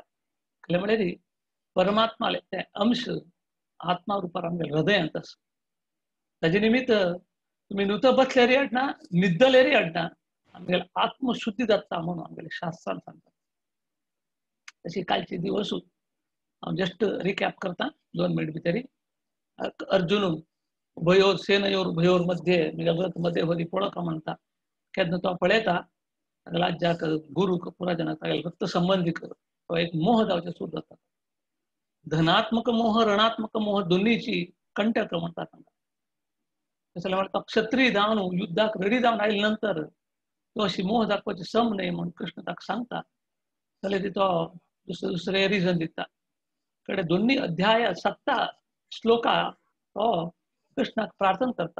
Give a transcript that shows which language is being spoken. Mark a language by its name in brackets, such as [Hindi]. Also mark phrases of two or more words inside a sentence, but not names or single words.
[Konkani] कले म्हळ्यार परमात्माले ते अंश आत्मा रुपार आमगे हृदयांत आसा. ताजे निमित्त तुम्ही नुत बसल्यारी अडना, निद्दलेरी अडना, आमगेले आत्मशुद्धी जाता म्हणून आमगेले शास्त्रान सांगता. तशी कालची दिवस हांव [English] just recap [Konkani] करता 2 मिनिट भितरी. अर्जुन [Sanskrit] उभयोर सेनयोर उभयोर मध्ये [Konkani] मध्ये होदी पळोवका म्हणटा. केन्ना तो पळयता राज्याक गुरूक पुराजनाक रक्त संबंधीक तो एक मोह जावचे सुरू जाता. धनात्मक मोह, ऋणात्मक मोह दोन्हीची कंटक म्हणटा. कसले म्हणटा क्षत्रिय जावन युद्धाक रेडी जावन आयले नंतर तो अशी मोह दाखोवची सम न्हय म्हणून कृष्ण ताका सांगता. जाल्यार तो दुसरे रिजन दिता. कडे 2 अध्याय 7 श्लोका तो कृष्णाक प्रार्थना करता.